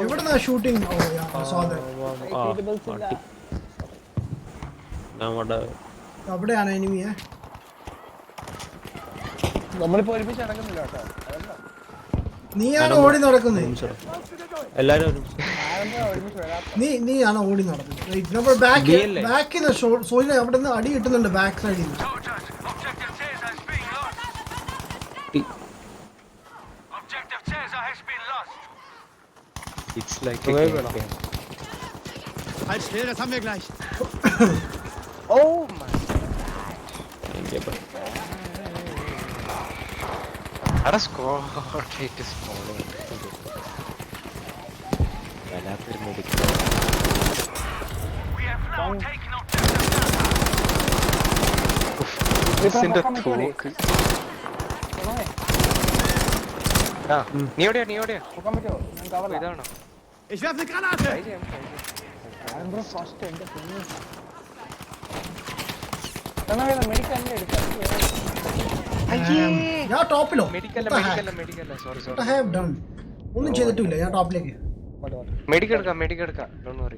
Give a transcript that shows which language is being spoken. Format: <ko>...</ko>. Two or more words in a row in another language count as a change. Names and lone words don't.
<ml>എവിടുന്നാ ഷൂട്ടിംഗ്? അവിടെയാണ് എനിമിയെ. നമ്മളിപ്പോ ഒരുമിച്ച് നടക്കുന്നില്ല കേട്ടോ. നീയാണ് ഓടി നടക്കുന്നത്. എല്ലാരും ഒരുമിച്ച് വരാം. നീയാണ് ഓടി നടക്കുന്നത്. നമ്മൾ ബാക്കിൽ നിന്ന് സോയില് അവിടെ നിന്ന് അടി കിട്ടുന്നുണ്ട് ബാക്ക് സൈഡിൽ നിന്ന്.</ml> <en>It's like a game.</en> <de>Halt still, das haben wir gleich.</de> <en>Oh my. Ada score it is falling.</en> <ml>വല്ലാത്തൊരു മെഡിക്കൽ. ഇതിന്റെ തോക്ക്. ആ നീ എവിടെയാ നോക്കാൻ പറ്റുമോ? ഞാൻ കവറില്ല. ഇതാണോ?</ml> <de>Ich werfe eine Granate.</de> <ml>ഫസ്റ്റ് എന്റെ മെഡിക്കലിന്റെ എടുക്കാം. ഞാൻ ടോപ്പിലോ? മെഡിക്കല്ല സോറി</ml> <en>What I have done?</en> <ml>ഒന്നും ചെയ്തിട്ടില്ല. ഞാൻ ടോപ്പിലേക്ക്. മെഡിക്കൽ എടുക്കാം</ml> <en>don't worry.</en>